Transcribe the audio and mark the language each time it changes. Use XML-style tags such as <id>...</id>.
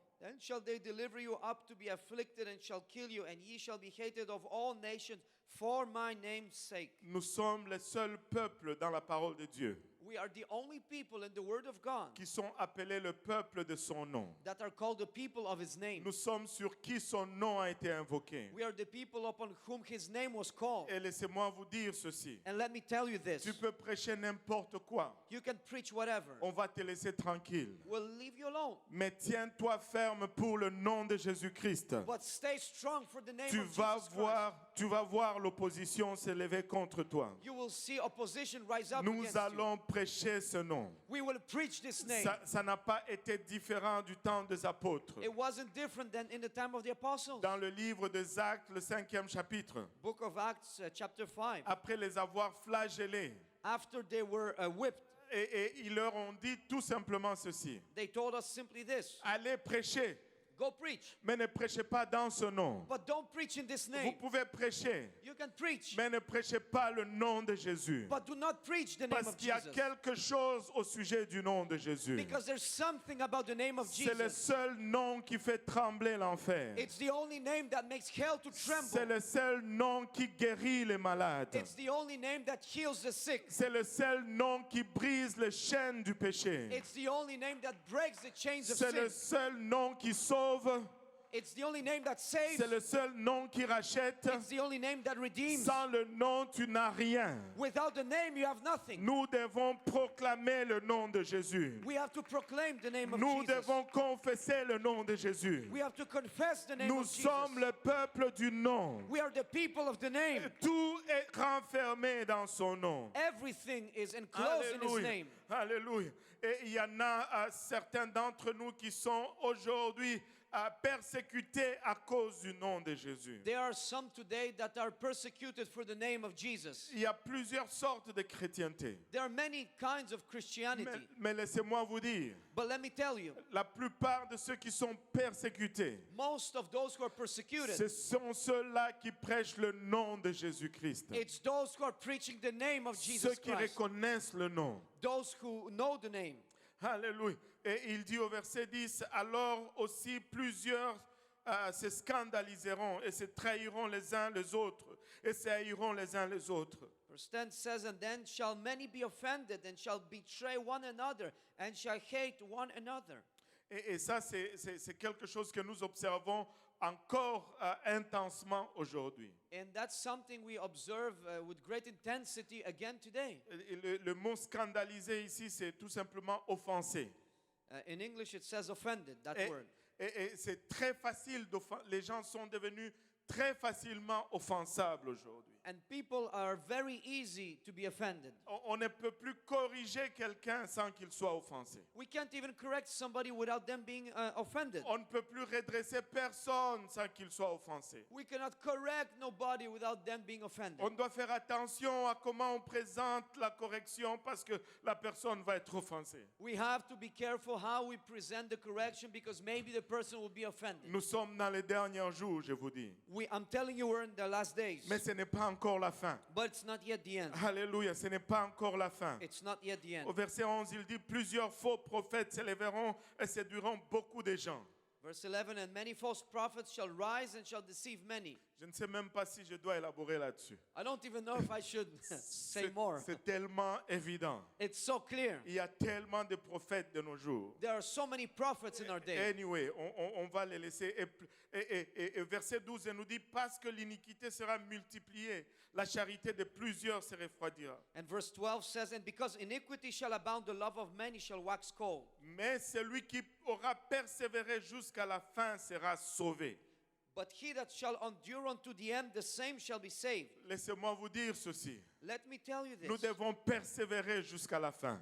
<en>Then shall they deliver you up to be afflicted, and shall kill you, and ye shall be hated of all nations for my name's sake.</en> <fr>Nous sommes les seuls peuples dans la parole de Dieu</fr> <en>We are the only people in the Word of God</en> <fr>qui sont appelés le peuple de son nom.</fr> <en>that are called the people of His name.</en> <fr>Nous sommes sur qui son nom a été invoqué.</fr> <en>We are the people upon whom His name was called.</en> <fr>Et laissez-moi vous dire ceci.</fr> <en>And let me tell you this.</en> <fr>Tu peux prêcher n'importe quoi.</fr> <en>You can preach whatever.</en> <fr>On va te laisser tranquille.</fr> <en>We'll leave you alone.</en> <fr>Mais tiens-toi ferme pour le nom de Jésus-Christ.</fr> <en>But stay strong for the name</en> <fr>Tu</fr> <en>of</en> <fr>vas</fr> <en>Jesus Christ.</en> <fr>tu vas voir l'opposition s'élever contre toi.</fr> <en>You will see opposition rise up</en> <fr>Nous</fr> <en>against</en> <fr>allons prêcher ce nom.</fr> <en>you. We will preach this name.</en> <fr>Ça n'a pas été différent du temps des apôtres.</fr> <en>It wasn't different than in the time of the apostles.</en> <fr>Dans le livre des Actes, le 5e chapitre,</fr> <en>Book of Acts, chapter 5.</en> <fr>après les avoir flagellés,</fr> <en>After they were whipped,</en> <fr>et ils leur ont dit tout simplement ceci.</fr> <en>they told us simply this:</en> <fr>Allez prêcher,</fr> <en>go preach,</en> <fr>mais ne prêchez pas dans ce nom.</fr> <en>but don't preach in this</en> <fr>Vous</fr> <en>name.</en> <fr>pouvez prêcher,</fr> <en>You can preach,</en> <fr>mais ne prêchez pas le nom de Jésus.</fr> <en>but do not preach the name</en> <fr>Parce</fr> <en>of</en> <fr>qu'il y a</fr> <en>Jesus.</en> <fr>quelque chose au sujet du nom de Jésus.</fr> <en>Because there's something about the name of</en> <fr>C'est le</fr> <en>Jesus.</en> <fr>seul nom qui fait trembler l'enfer.</fr> <en>It's the only name that makes hell to</en> <fr>C'est</fr> <en>tremble.</en> <fr>le seul nom qui guérit les malades.</fr> <en>It's the only name that heals the sick.</en> <fr>C'est le seul nom qui brise les chaînes du péché.</fr> <en>It's the only name that breaks the chains of</en> <fr>C'est le</fr> <en>sin.</en> <fr>seul nom qui sauve.</fr> <en>It's the only name that saves.</en> <fr>C'est le seul nom qui rachète.</fr> <en>It's the only name that redeems.</en> <fr>Sans le nom, tu n'as rien.</fr> <en>Without the name, you have nothing.</en> <fr>Nous devons proclamer le nom de Jésus.</fr> <en>We have to proclaim the name of</en> <fr>Nous</fr> <en>Jesus.</en> <fr>devons confesser le nom de Jésus.</fr> <en>We have to confess the name</en> <fr>Nous</fr> <en>of Jesus.</en> <fr>sommes le peuple du nom.</fr> <en>We are the people of the name.</en> <fr>Tout est renfermé dans son nom.</fr> <en>Everything is enclosed in His name.</en> <fr>Alléluia. Et il y en a certains d'entre nous qui sont aujourd'hui persécutés à cause du nom de Jésus.</fr> <en>There are some today that are persecuted for the name of Jesus.</en> <fr>Il y a plusieurs sortes de chrétienté.</fr> <en>There are many kinds of Christianity.</en> <fr>Mais laissez-moi vous dire,</fr> <en>But let me tell you,</en> <fr>la plupart de ceux qui sont persécutés,</fr> <en>most of those who are persecuted,</en> <fr>ce sont ceux-là qui prêchent le nom de Jésus-Christ.</fr> <en>it's those who are preaching the name of</en> <fr>Ceux</fr> <en>Jesus</en> <fr>qui</fr> <en>Christ.</en> <fr>reconnaissent le nom.</fr> <en>Those who know the name.</en> <fr>Alléluia. Et il dit au verset 10, alors aussi plusieurs se scandaliseront et se trahiront les uns les autres et se haïront les uns les autres.</fr> <en>Verse 10 says, and then shall many be offended and shall betray one another and shall hate one another.</en> <fr>Et ça, c'est quelque chose que nous observons encore intensement aujourd'hui.</fr> <en>And that's something we observe with great intensity again today.</en> <fr>Et le mot scandaliser ici, c'est tout simplement offenser.</fr> <en>In English it says offended, that word.</en> <fr>Et c'est très facile d'offenser. Les gens sont devenus très facilement offensables aujourd'hui.</fr> <en>And people are very easy to be offended.</en> <fr>On ne peut plus corriger quelqu'un sans qu'il soit offensé.</fr> <en>We can't even correct somebody without them being offended.</en> <fr>On ne peut plus redresser personne sans qu'il soit offensé.</fr> <en>We cannot correct nobody without them being offended.</en> <fr>On doit faire attention à comment on présente la correction parce que la personne va être offensée.</fr> <en>We have to be careful how we present the correction because maybe the person will be offended.</en> <fr>Nous sommes dans les derniers jours, je vous dis.</fr> <en>I'm telling you, we're in the last days.</en> <fr>Mais ce n'est pas encore la fin.</fr> <en>But it's not yet the end.</en> <fr>Alléluia, ce n'est pas encore la fin.</fr> <en>It's not yet the end.</en> <fr>Au verset 11, il dit, plusieurs faux prophètes s'élèveront et séduiront beaucoup de gens.</fr> <en>Verse 11, and many false prophets shall rise and shall deceive many.</en> <fr>Je ne sais même pas si je dois élaborer là-dessus.</fr> <en>I don't even know if I should say more.</en> <fr>C'est tellement évident.</fr> <en>It's so clear.</en> <fr>Il y a tellement de prophètes de nos jours.</fr> <en>There are so many prophets in our day.</en> <fr>Anyway, on va les laisser. Et verset 12 nous dit, parce que l'iniquité sera multipliée, la charité de plusieurs se refroidira.</fr> <en>And verse 12 says, and because iniquity shall abound, the love of many shall wax cold.</en> <fr>Mais celui qui aura persévéré jusqu'à la fin sera sauvé.</fr> <en>But he that shall endure unto the end, the same shall be saved.</en> <fr>Laissez-moi vous dire ceci.</fr> <en>Let me tell you</en> <fr>Nous</fr> <en>this.</en> <fr>devons persévérer jusqu'à la fin.</fr>